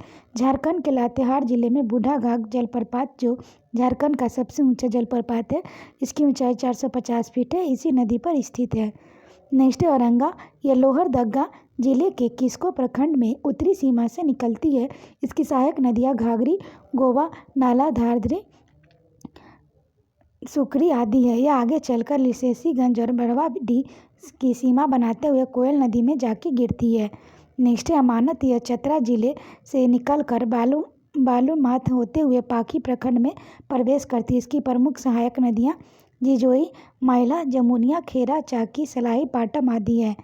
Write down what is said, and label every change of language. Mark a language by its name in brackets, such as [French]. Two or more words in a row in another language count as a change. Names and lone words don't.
[Hindi] झारखंड के लातेहार जिले में बूढ़ा घाघ जलप्रपात जो झारखंड का सबसे ऊंचा जलप्रपात है, इसकी ऊंचाई 450 फीट है, इसी नदी पर स्थित है। नेक्स्ट है औरंगा। यह लोहरदगा जिले के किस्को प्रखंड में उत्तरी सीमा से निकलती है। इसकी सहायक नदियाँ घाघरी, गोवा, नाला, धारधरी, सुकरी आदि है। यह आगे चलकर लिसेसीगंज और बड़वाडी की सीमा बनाते हुए कोयल नदी में जाके गिरती है। नेक्स्ट है अमानत। यह चतरा जिले से निकलकर बालूमाथ होते हुए पाखी प्रखंड में प्रवेश करती है। इसकी प्रमुख सहायक नदियाँ जिजोई, माइला, जमुनिया, खेरा, चाकी, सलाई, पाटम आदि है।